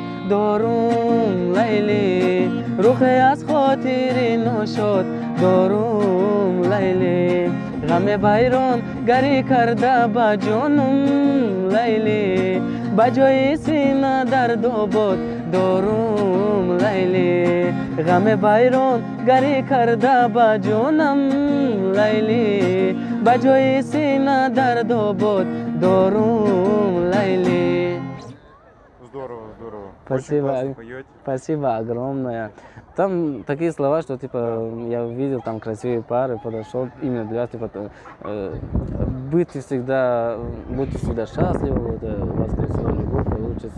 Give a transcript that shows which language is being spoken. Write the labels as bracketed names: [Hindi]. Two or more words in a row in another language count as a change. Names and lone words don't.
[Tajik] дорум лайли рухе аз хотири ношод дорум лайли ғаме вайрон гарӣ карда ба ҷонум лайли ба ҷои сина дардобод дорум лайли ғаме вайрон гарӣ карда ба ҷонам лайли ба ҷои сина дардобод дорум лайли. [Russian] Здорово. Спасибо. Очень классно поете. Спасибо огромное. Там такие слова, что типа я увидел там красивые пары, подошел именно для вас, типа будьте всегда счастливы, вот, у вас красивая любовь получится.